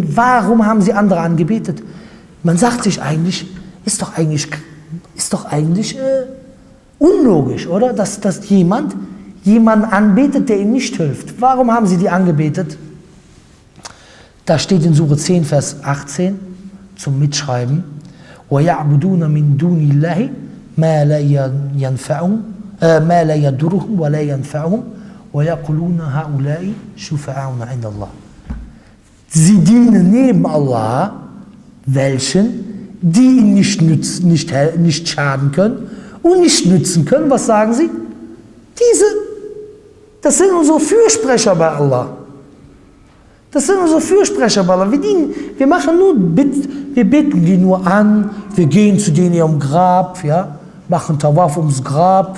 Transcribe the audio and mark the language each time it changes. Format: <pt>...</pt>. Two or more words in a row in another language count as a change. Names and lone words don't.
<de>Warum haben sie andere angebetet? Man sagt sich eigentlich, ist doch eigentlich unlogisch, oder? Dass jemanden anbetet, der ihm nicht hilft. Warum haben sie die angebetet? Da steht in Sure 10, Vers 18 zum Mitschreiben:</de> <ar>وَيَعْبُدُونَ مِن دُونِ اللَّهِ مَا لَا يَضُرُّهُمْ وَلَا يَنْفَعُهُمْ وَيَقُولُونَ هَؤُلَاءِ شُفَعَاؤُنَا عِندَ اللَّهِ.</ar> <de>Sie dienen neben Allah welchen, die ihn nicht schaden können und nicht nützen können. Was sagen sie? Das sind unsere Fürsprecher bei Allah. Das sind unsere Fürsprecher bei Allah. Wir beten die nur an, wir gehen zu denen ihrem Grab, ja, machen Tawaf ums Grab.</de>